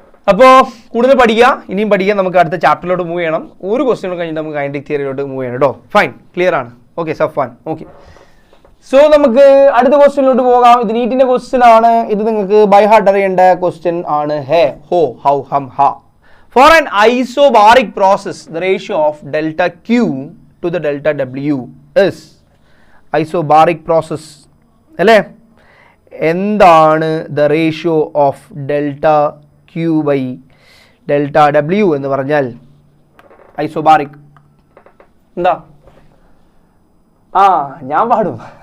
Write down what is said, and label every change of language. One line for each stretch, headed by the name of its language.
Malayalam: അപ്പോൾ കൂടുതൽ പഠിക്കുക, ഇനിയും പഠിക്കുക. നമുക്ക് അടുത്ത ചാപ്റ്ററിലോട്ട് മൂവ് ചെയ്യണം. ഒരു ക്വസ്റ്റ്യൻ കഴിഞ്ഞിട്ട് നമുക്ക് കൈനറ്റിക് തിയറിയിലോട്ട് മൂവ് ചെയ്യണം കേട്ടോ. ഫൈൻ, ക്ലിയർ ആണ്. ഓക്കെ, സഫാൻ. ഓക്കെ, സോ നമുക്ക് അടുത്ത ക്വസ്റ്റ്യനിലോട്ട് പോകാം. ഇത് നീറ്റിന്റെ ക്വസ്റ്റ്യൻ ആണ്. ഇത് നിങ്ങൾക്ക് ബൈ ഹാർട്ട് അറിയേണ്ട ക്വസ്റ്റ്യൻ ആണ്. ഹേ, ഹോ, how, Hum, her.
English: For an isobaric process, the ratio of delta Q to the delta W is isobaric process. അല്ലേ?
Malayalam: എന്താണ്
English: the ratio of delta Q by delta W
Malayalam: എന്ന് പറഞ്ഞാൽ? isobaric എന്താ? ഞാൻ പാടും.